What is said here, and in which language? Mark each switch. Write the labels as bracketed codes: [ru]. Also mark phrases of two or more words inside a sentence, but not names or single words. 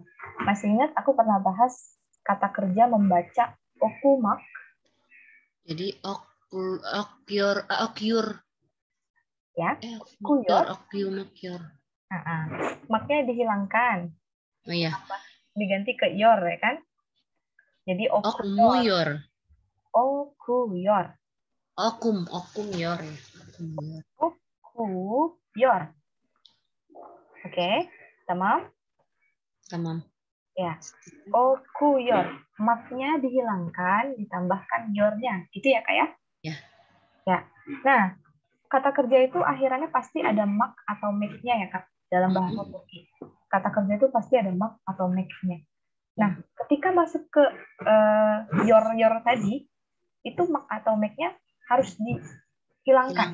[id] Masih ingat aku pernah bahas kata kerja membaca okumak. Jadi okyur. Ya, okuyor. [tr] Okyur. [id] Maknya dihilangkan. Oh iya. Diganti ke yor ya kan? Jadi okuyor. [tr] Okuyor. Okumyor. Okuyor. Oke, tamam? Tamam. [id] Ya. Okuyor. Maknya dihilangkan, ditambahkan yornya. Gitu ya, Kak ya? Ya. Ya. Nah, kata kerja itu akhirannya pasti ada mak atau make-nya ya, Kak, dalam bahasa Turki. Kata kerja itu pasti ada mak atau make-nya. Nah, ketika masuk ke your tadi, itu mak atau make-nya harus dihilangkan.